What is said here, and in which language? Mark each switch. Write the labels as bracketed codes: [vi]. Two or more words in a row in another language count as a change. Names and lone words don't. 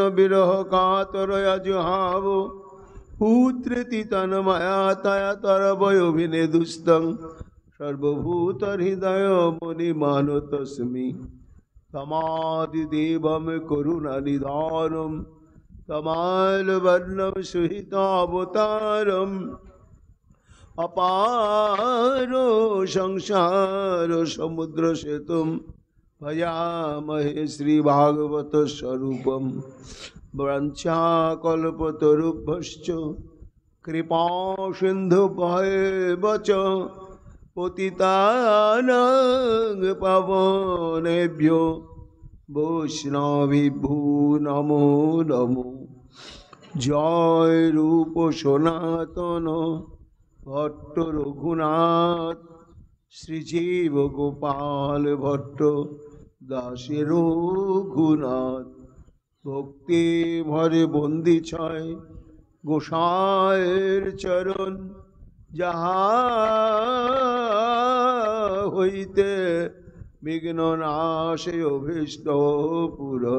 [sa] বিরহ কাতরয়া জুহাব পুত্রেতি তন্ময়া তয়া তরবয়োভিনেদুস্তং সর্বভূত হৃদয় মুনিমানো তস্মি তমাদিদেবম করুণানিধানম তমালবর্ণম সুহিতাবতারম অপারো সংসার সমুদ্র সেতুম ভয়ামহে শ্রীভাগবত স্বরূপম বাঞ্ছাকল্পতরুভ্যশ্চ কৃপা সিন্ধুভ্যেব চ পতিতানাং পাবনেভ্যো বৈষ্ণবেভ্যো নমো নমো। [bn] জয় রূপ সনাতন ভট্ট রঘুনাথ শ্রীজীব গোপাল ভট্ট দাসে রঘুনাথ ভক্তি ভরে বন্দি ছয় গোসাইয়ের চরণ যাহা হইতে বিঘ্ন নাশে অভীষ্ট পূরণ।